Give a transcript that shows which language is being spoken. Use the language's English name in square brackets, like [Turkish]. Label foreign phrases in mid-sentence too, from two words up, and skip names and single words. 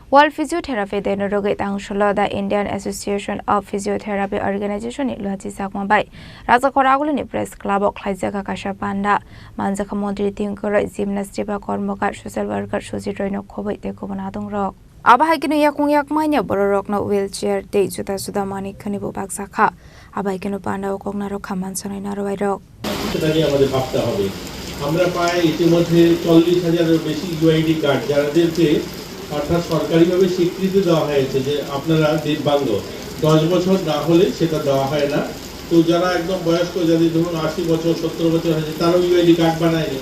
[Kok Borok] World Physiotherapy Day no Rwgwi Tangsalo the Indian Association of Physiotherapy Organization ni Luwajijakma bai Rajakhor Aguli ni Press Club of Khlaijakha Kaisa Panda Manjakha Mantri Tinku Gymnast Dipa karmakar [English] social worker [Kok Borok] Sujit no Khobwi te Kubun Adongrok Abahikino yakung manya bororok no wheelchair te juta suda manik khani bo bagsakha abahikino panda o kognaro khaman sonai narwairok [Bangla] সেটা নিয়ে আমাদের ভাবতে হবে আমরা প্রায় ইতিমধ্যে 40,000 বেশি [English] UID card [Bangla] যাদেরকে অর্থাৎ সরকারিভাবে স্বীকৃতি দেওয়া হয়েছে যে আপনারা দিব্যাঙ্গ 10 বছর না হলে সেটা দেওয়া হয় না তো যারা একদম বয়স্ক যাদের ধরুন 80 বছর 70 বছর হয়েছে তারাও [English] UID card [Bangla] বানায়নি